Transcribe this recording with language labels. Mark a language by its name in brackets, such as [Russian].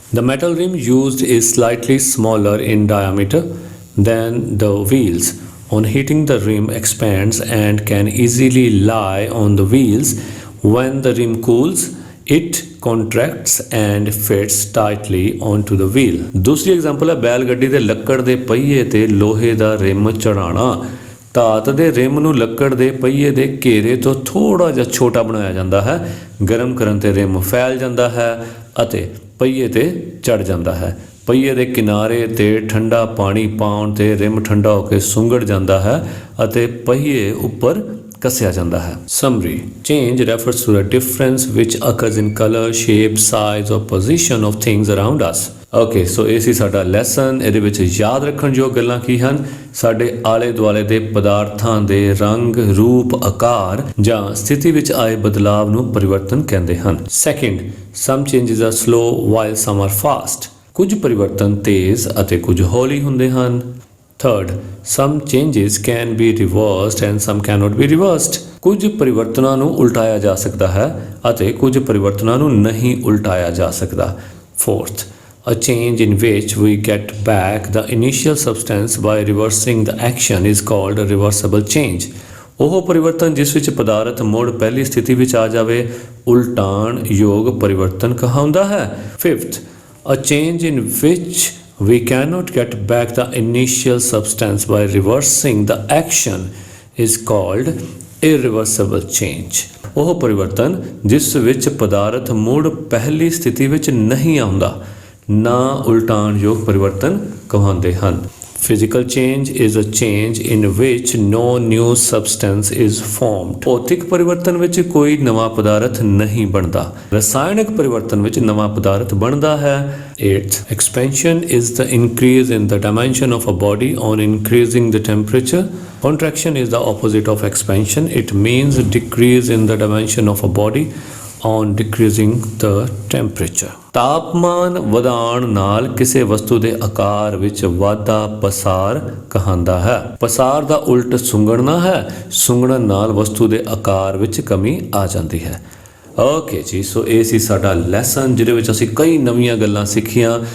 [English] The metal rim used is slightly smaller in diameter than the wheels. On heating, the rim expands and can easily lie on the wheels. When the rim cools, it contracts and fits tightly onto the wheel. [Hindi] दूसरी example है बैल गड्डी [Punjabi] ਦੇ ਲੱਕੜ ਦੇ ਪਹੀਏ ਤੇ ਲੋਹੇ ਦਾ ਰਿਮ ਚੜਾਉਣਾ। ਧਾਤ ਦੇ ਰਿਮ ਨੂੰ ਲੱਕੜ ਦੇ ਪਹੀਏ ਦੇ ਘੇਰੇ ਤੋਂ ਥੋੜਾ ਜਿਹਾ ਛੋਟਾ ਬਣਾਇਆ ਜਾਂਦਾ ਹੈ। ਗਰਮ ਕਰਨ ਤੇ ਰਿਮ ਫੈਲ ਜਾਂਦਾ ਹੈ ਅਤੇ ਪਹੀਏ ਤੇ ਚੜ ਜਾਂਦਾ ਹੈ। ਪਹੀਏ ਦੇ ਕਿਨਾਰੇ ਤੇ ਠੰਡਾ ਪਾਣੀ ਪਾਉਣ ਤੇ ਰਿਮ ਠੰਡਾ ਹੋ ਕੇ ਸੁੰਗੜ ਜਾਂਦਾ ਹੈ ਅਤੇ ਪਹੀਏ ਉੱਪਰ ਕੱਸਿਆ ਜਾਂਦਾ ਹੈ। [English] Summary: Change refers to a difference which occurs in color, shape, size or position of things around us. [Punjabi] Okay, ਸੋ ਇਹ ਸੀ ਸਾਡਾ ਲੈਸਨ। ਇਹਦੇ ਵਿੱਚ ਯਾਦ ਰੱਖਣ ਯੋਗ ਗੱਲਾਂ ਕੀ ਹਨ? ਸਾਡੇ ਆਲੇ ਦੁਆਲੇ ਦੇ ਪਦਾਰਥਾਂ ਦੇ ਰੰਗ, ਰੂਪ, ਆਕਾਰ ਜਾਂ ਸਥਿਤੀ ਵਿੱਚ ਆਏ ਬਦਲਾਵ ਨੂੰ ਪਰਿਵਰਤਨ ਕਹਿੰਦੇ ਹਨ। [English] Second, some changes are slow while some are fast. [Punjabi] ਕੁਝ ਪਰਿਵਰਤਨ ਤੇਜ਼ ਅਤੇ ਕੁਝ ਹੌਲੀ ਹੁੰਦੇ ਹਨ। [English] Third, some changes can be reversed and some cannot be reversed. [Punjabi] ਕੁਝ ਪਰਿਵਰਤਨਾਂ ਨੂੰ ਉਲਟਾਇਆ ਜਾ ਸਕਦਾ ਹੈ ਅਤੇ ਕੁਝ ਪਰਿਵਰਤਨਾਂ ਨੂੰ ਨਹੀਂ ਉਲਟਾਇਆ ਜਾ ਸਕਦਾ। [English] Fourth, a change in which we get back the initial substance by reversing the action is called a reversible change. [Punjabi] ਉਹ ਪਰਿਵਰਤਨ ਜਿਸ ਵਿੱਚ ਪਦਾਰਥ ਮੁੜ ਪਹਿਲੀ ਸਥਿਤੀ ਵਿੱਚ ਆ ਜਾਵੇ ਉਲਟਾਉਣ ਯੋਗ ਪਰਿਵਰਤਨ ਕਹਾਉਂਦਾ ਹੈ। [English] Fifth, a change in which we cannot get back the initial substance by reversing the action is called irreversible change. [Punjabi] ਉਹ ਪਰਿਵਰਤਨ ਜਿਸ ਵਿੱਚ ਪਦਾਰਥ ਮੁੜ ਪਹਿਲੀ ਸਥਿਤੀ ਵਿੱਚ ਨਹੀਂ ਆਉਂਦਾ ਨਾ ਉਲਟਾਉਣ ਯੋਗ ਪਰਿਵਰਤਨ ਕਹਾਉਂਦੇ ਹਨ। [English] Physical change is a change in which no new substance is formed. [Punjabi] ਭੌਤਿਕ ਪਰਿਵਰਤਨ ਵਿੱਚ ਕੋਈ ਨਵਾਂ ਪਦਾਰਥ ਨਹੀਂ ਬਣਦਾ। ਰਸਾਇਣਕ ਪਰਿਵਰਤਨ ਵਿੱਚ ਨਵਾਂ ਪਦਾਰਥ ਬਣਦਾ ਹੈ। [English] 8th, expansion is the increase in the dimension of a body on increasing the temperature. Contraction is the opposite of expansion. It means decrease in the dimension of a body on decreasing the temperature. [Punjabi] ਤਾਪਮਾਨ ਵਧਾਉਣ ਨਾਲ ਕਿਸੇ ਵਸਤੂ ਦੇ ਆਕਾਰ ਵਿੱਚ ਵਾਧਾ ਪਸਾਰ ਕਹਾਂਦਾ ਹੈ। ਪਸਾਰ ਦਾ ਉਲਟ ਸੁੰਗੜਨਾ ਹੈ। ਸੁੰਗੜਨ ਨਾਲ ਵਸਤੂ ਦੇ ਆਕਾਰ ਵਿੱਚ ਕਮੀ ਆ ਜਾਂਦੀ ਹੈ। ਓਕੇ ਜੀ, ਸੋ ਇਹ ਸੀ ਸਾਡਾ ਲੈਸਨ ਜਿਹਦੇ ਵਿੱਚ ਅਸੀਂ ਕਈ ਨਵੀਆਂ ਗੱਲਾਂ ਸਿੱਖੀਆਂ।